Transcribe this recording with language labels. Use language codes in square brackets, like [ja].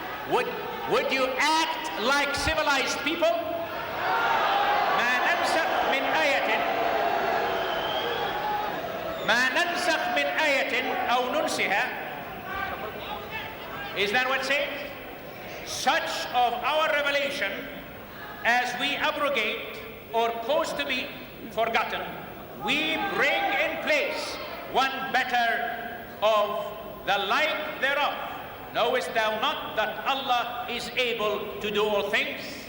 [en] Would you act like civilized people? [ar] ما ننسخ من آية ما ننسخ من آية أو ننسها. [en] Is that what it says? Such of our revelation as we abrogate or cause to be forgotten, we bring in place one better of the like thereof. Knowest thou not that Allah is able to do all things?